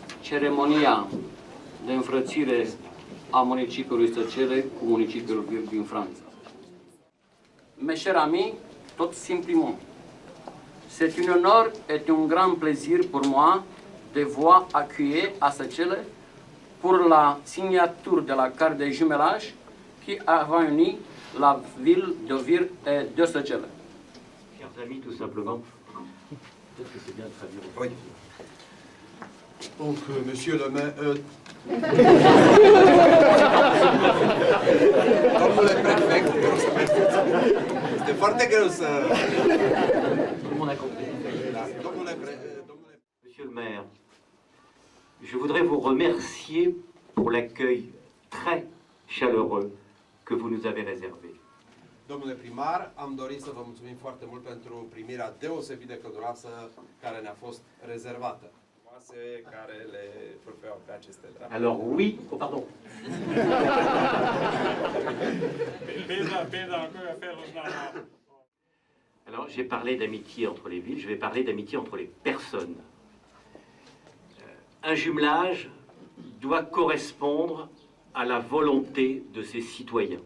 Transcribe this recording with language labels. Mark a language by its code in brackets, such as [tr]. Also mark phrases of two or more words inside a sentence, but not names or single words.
[ro] ceremonia de înfrățire a municipiului Săcele cu municipiul Vir din Franța. [fr] Mes chers amis, tout simplement, c'est un honneur et un grand plaisir pour moi de vous accueillir à Săcele pour la signature de la carte de jumelage qui a réuni la ville de Vir et de Săcele. Chers amis, tout simplement, peut-être que c'est bien de traduire. Oui. Donc, monsieur le maire... [ro] Domnule prefect, este foarte greu să... [fr] Tout le monde a compris. Monsieur le maire, je voudrais vous remercier pour l'accueil très chaleureux que vous nous avez réservé. [ro] Domnule primar, am dorit să vă mulțumim foarte mult pentru primirea deosebit de călduroasă care ne-a fost rezervată. Care le făceau pe aceste drame. [fr] Alors oui, oh pardon. Alors j'ai parlé d'amitié entre les villes, je vais parler d'amitié entre les personnes. Un jumelage doit correspondre à la volonté de ses citoyens.